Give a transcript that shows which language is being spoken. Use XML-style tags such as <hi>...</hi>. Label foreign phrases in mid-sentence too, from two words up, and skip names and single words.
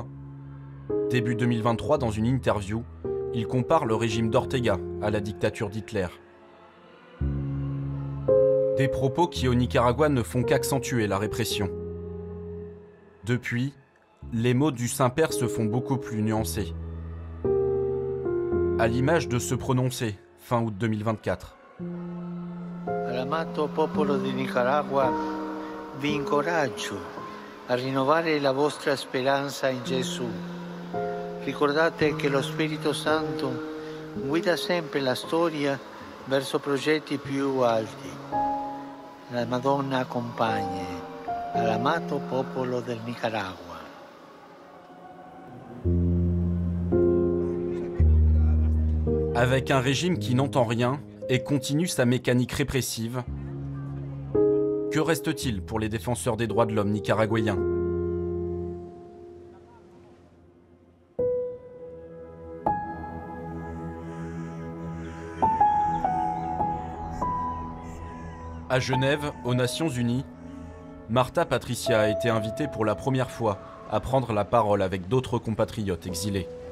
<fr>Début 2023, dans une interview, il compare le régime d'Ortega à la dictature d'Hitler. Des propos qui au Nicaragua ne font qu'accentuer la répression. Depuis, les mots du Saint-Père se font beaucoup plus nuancés. À l'image de ce prononcé, fin août 2024.</fr> <it>All'amato popolo di Nicaragua, vi incoraggio a rinnovare la vostra speranza in Gesù. Ricordate che lo Spirito Santo guida sempre la storia verso progetti più alti. La Madonna accompagna all'amato popolo del Nicaragua.</it> <fr>Avec un régime qui n'entend rien et continue sa mécanique répressive, que reste-t-il pour les défenseurs des droits de l'homme nicaraguayens? À Genève, aux Nations Unies, Marta Patricia a été invitée pour la première fois à prendre la parole avec d'autres compatriotes exilés.</fr>